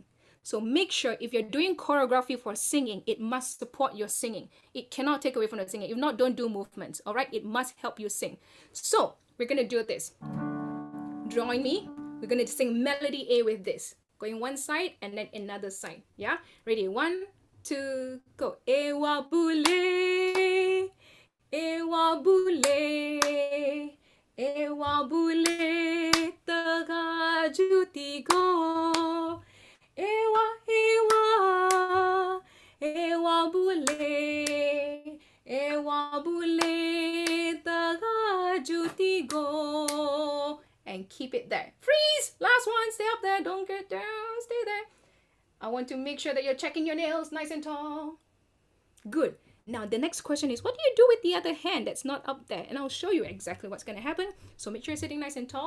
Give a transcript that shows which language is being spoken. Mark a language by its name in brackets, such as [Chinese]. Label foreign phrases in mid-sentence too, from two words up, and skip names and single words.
[English] So make sure if you're doing choreography for singing, it must support your singing. It cannot take away from the singing. If not, don't do movements, all right? It must help you sing. So we're going to do this. Join me. We're going to sing melody A with this. Going one side and then another side. Yeah? Ready? 1, 2, go. Ewa bule, ewa bule, ewa bule, taga jutigo. Ewa, ewa, ewa bule, ewa bule, taga jutigo. And keep it there. Freeze! Last one, stay up there. Don't get down, stay there. I want to make sure that you're checking your nails nice and tall. Good. Now the next question is, what do you do with the other hand that's not up there? And I'll show you exactly what's going to happen. So make sure you're sitting nice and tall.